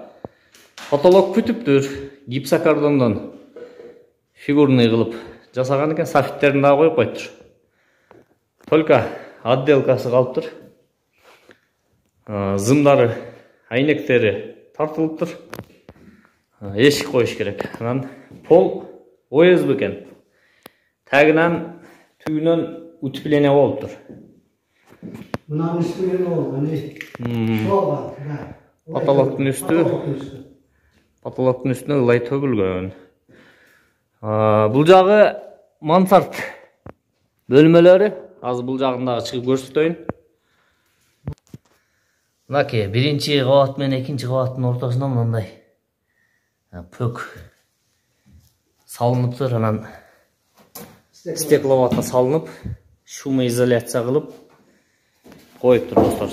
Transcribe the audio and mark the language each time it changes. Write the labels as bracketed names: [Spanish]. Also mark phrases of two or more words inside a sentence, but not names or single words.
[Kyrgyz] Потолок бүтүптүр. Гипсокартондон фигурный кылып жасаган экен, софиттерин дагы коюп коюптур. Только отделкасы калыптыр. Зымдары, айнектери тартылыптыр. Эшик коюш керек. Анан пол OSB екен. Тагынан tügünөн утепление болуп тур. [Turkish] Bunların üstü ne oldu? Hani şu var. [Kyrgyz] Потолоктун үстүнө ылай төгүлгөн. Бул жагы мансард бөлмөлөрү. Азыр бул жагындагы чыгып көрсөтөйүн. Мынакей, биринчи кабат менен экинчи кабаттын ортосунда мындай пөк салыныптыр, анан стекловата салынып, шумоизоляция кылып коюптур достор.